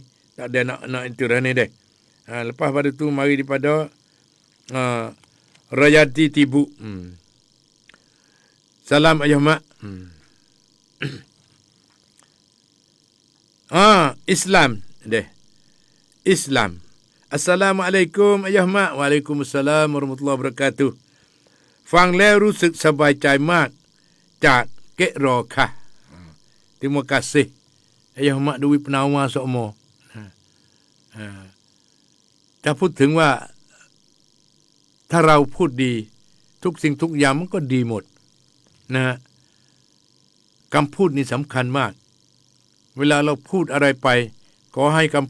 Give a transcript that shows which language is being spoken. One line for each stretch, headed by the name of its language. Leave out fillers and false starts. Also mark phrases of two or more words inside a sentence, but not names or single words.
Malay: Tak ada nak itu dah ni deh. Lepas pada tu, mari daripada Rayati Tibu. Salam ayah mak. Islam. Islam. Assalamualaikum ayah mak. Waalaikumsalam warahmatullahi wabarakatuh.
Thai: ฟังแล้วรู้สึกสบายใจมากจากเกะรอค่ะ
Malay: Terima kasih. Ayah mak Dewi Penawar semua.
Thai: ถ้าพูดถึงว่าถ้าเราพูดดีทุกสิ่งทุกอย่างมันก็ดีหมดนะฮะคำพูดนี่สำคัญมากเวลาเราพูดอะไรไปขอให้คำ